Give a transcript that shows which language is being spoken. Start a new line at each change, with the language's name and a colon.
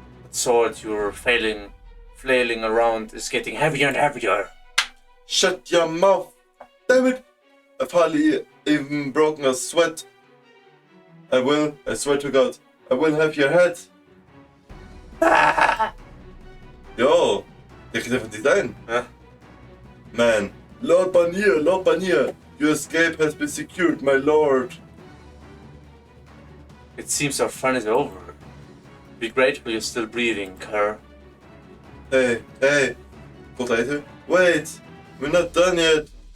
English: That sword you're flailing around is getting heavier and heavier. Shut your mouth! Damn it! I've hardly even broken a sweat. I swear to God, I will have your head.
German: Yo, der kriegt einfach nicht ein.
English: Man, Lord Barnier, your escape has been secured, my lord. It seems our fun is over. Be grateful you're still breathing, Kerr. Hey, Potato, wait, we're not done yet.